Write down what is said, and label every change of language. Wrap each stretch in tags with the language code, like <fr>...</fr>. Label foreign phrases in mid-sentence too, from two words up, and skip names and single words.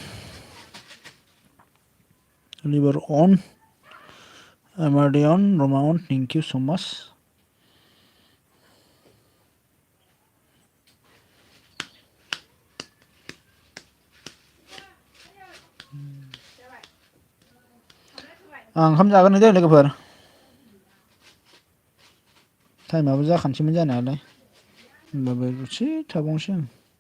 <en>liver on, MRD on, Rama on. Thank you so much.</en> <brx>आं ओंखाम जागोन दे लोगोफोर। टाइमाबो जाखानोसैमोन जानायालाय होमबाबो दसे थाबावनोसै आं।</brx>